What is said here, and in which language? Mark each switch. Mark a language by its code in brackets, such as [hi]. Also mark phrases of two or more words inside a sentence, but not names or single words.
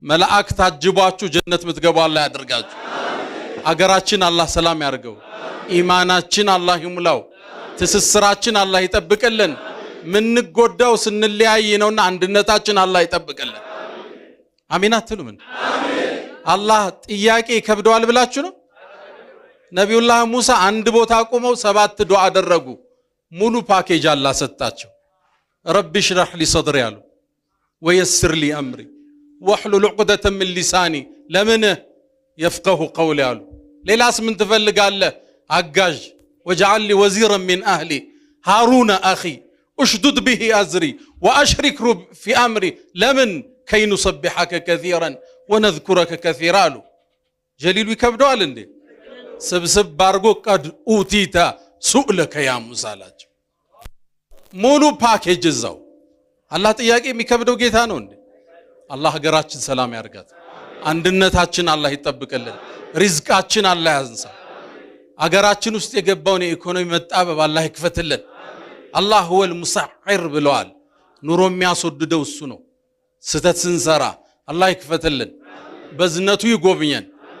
[am] መላእክ ታጅቧችሁ ጀነት ምትገቡ አላህ ያድርጋችሁ አገራችን አላህ ሰላም ያርገው ኢማናችን አላህ ይሙላው ትስስራችን አላህ ይጠብቅልን ምን ጎዳው ስንለያይ ነውና አንድነታችን አላህ ይጠብቅልን አሚን አትሉም አሜን አላህ ጥያቄ ከብደዋል ብላችሁ ነው ነብዩላህ ሙሳ አንድ ቦታ ቆመው 7 ዱዓ አደረጉ ሙሉ ፓኬጅ አላህ ሰጣቸው [ar] رب اشرح لي صدري [am] ያሉ [ar] ويسر لي أمري واحلل عقدة من لساني لمن يفقه قولي قالوا [am] ሌላስ ምን ትፈልጋለህ አጋዥ [ar] وجعل لي وزيرا من اهلي هارون اخي اشدد به ازري واشركه في امري لمن كي نسبحك كثيرا ونذكرك كثيرا له جليل [am] ይከብደዋል እንዴ ስብስብ ባርጎ [ar] قد اوتيتا سؤلك يا موسى [am] ላቸው ሙሉ ፓኬጅ እዛው አላህ ጥያቄ የሚከብደው ጌታ ነው እንዴ አላህ ሀገራችን ሰላም ያርጋት አንድነታችን አላህ ይጠብቅልን ሪዝቃችን አላህ ያንሳ ሀገራችን ውስጥ የገባውን ኢኮኖሚ መጣበብ አላህ ይክፈትልን አላህ [ar] هو المسعر [am] ብለዋል ኑሮ የሚያስወድደው እሱ ነው ስተት ስንሰራ አላህ ይክፈትልን በዝነቱ ይጎብኘን